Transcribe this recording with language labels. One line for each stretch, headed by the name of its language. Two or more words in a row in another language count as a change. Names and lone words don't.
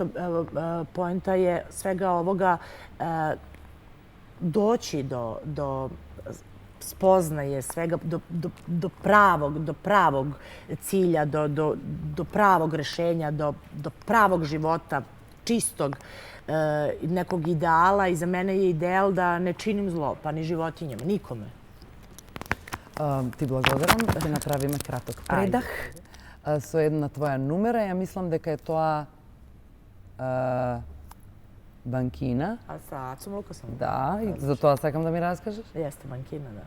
Serbian: Poenta je svega ovoga doći do spoznaje svega, do pravog cilja, do pravog rešenja, do pravog života, čistog nekog ideala. I za mene je ideal da ne činim zlo, pa ni životinjama, nikome.
Macedonian: Ти благодарам. Ќе направиме краток предах со една твоја нумера. Ја мислам дека е тоа банкина.
Serbian: A sa Acom Lukasom?
Macedonian: Да, и за тоа сакам да ми раскажеш.
Serbian: Jeste bankina, da.